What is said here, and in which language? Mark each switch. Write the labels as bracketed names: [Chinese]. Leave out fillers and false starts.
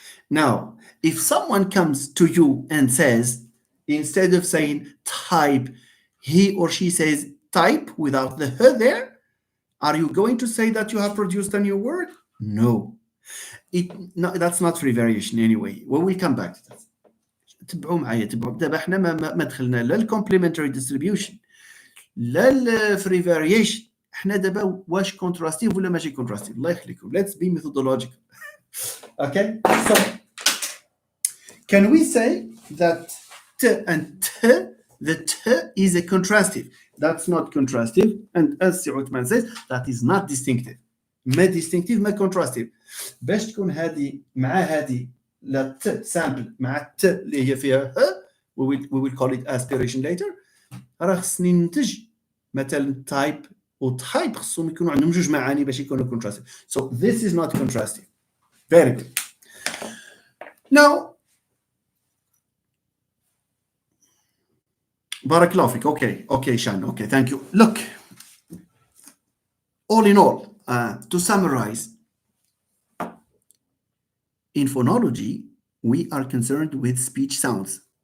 [English] Now, if someone comes to you and says, instead of saying type, he or she says type without the h there, are you going to say that you have produced a new word? No. No, that's not free variation anyway. We will come back to that. [Arabic] تبعوا معايا تبعوا دابا احنا ما دخلنا لا الكومبليمنتري ديستريبيوشن لا الفري فاريشن. احنا دابا واش كونتراستيف ولا ماشي كونتراستيف؟ الله يخليكم. [English] Let's be methodological. Okay, so can we say that t and t, the t is a contrastive? That's not contrastive, and as Uthman says, that is not distinctive. [Arabic] ما distinctive ما contrastive. باش تكون هذه مع هذه لا t sample مع t اللي هي فيها [English] we will call it aspiration later. [Arabic] راه خصني ننتج مثلا type و type خصهم يكونوا عندهم جوج معاني باش يكونوا contrastive. [English] So this is not contrastive. Very good. Now, Barakallahu fik. Okay, Shan. Okay, thank you. Look, all in all, to summarize, in phonology, we are concerned with speech sounds.